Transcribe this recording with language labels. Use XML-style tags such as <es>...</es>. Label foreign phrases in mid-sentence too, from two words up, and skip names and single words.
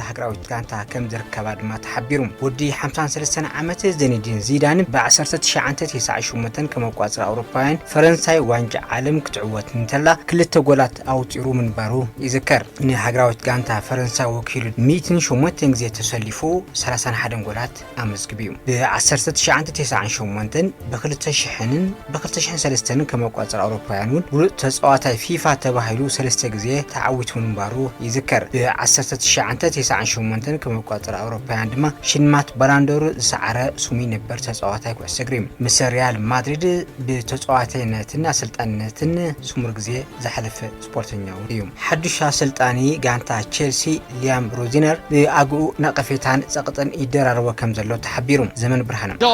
<ti>ሃገራዊት ጋንታ ከም ዝርከባ ድማ ተሓቢሩ ወዲ 53 ዓመት ዚነዲን ዚዳን በ1998 ከም ኣቋጽራ ኣውሮፓውያን ፈረንሳይ ዋንጫ ዓለም ክትዕወት እንተላ ክልተ ጎላት ኣውጢሩ ምንባሩ ይዝከር ንሃገራዊት ጋንታ ፈረንሳይ ወኪሉ 108 ግዜ ተሰሊፉ 31 ጎላት ኣመዝግቢዩ በ1998 በ2000ን በ2003 ከም ኣቋጽራ ኣውሮፓውያን ብሉጥ ተጻዋታይ ፊፋ ተባሂሉ 3 ግዜ ተዓዊቱ ምንባሩ ይዝከር በ1998 ከም ኣቋጽራ ኣውሮፓውያን ድማ ሽልማት ባላንዶር ዝሰዓረ ሱሚ ነበር ተጻዋታይ ኩዕሶ እግሪ ምስ ሪያል ማድሪድ ብተጻዋታይነትን አሰልጣንነትን ሱሙር ግዜ ዝሓለፈ ስፖርተኛው እዩ ሓድሽ አሰልጣኒ ጋንታ ቼልሲ ሊያም ሮዚነር ብኣግኡ ነቀፌታን ጸቅጥን ይደራረበ ከም ዘሎ ተሓቢሩ ዘመን ብርሃን</ti>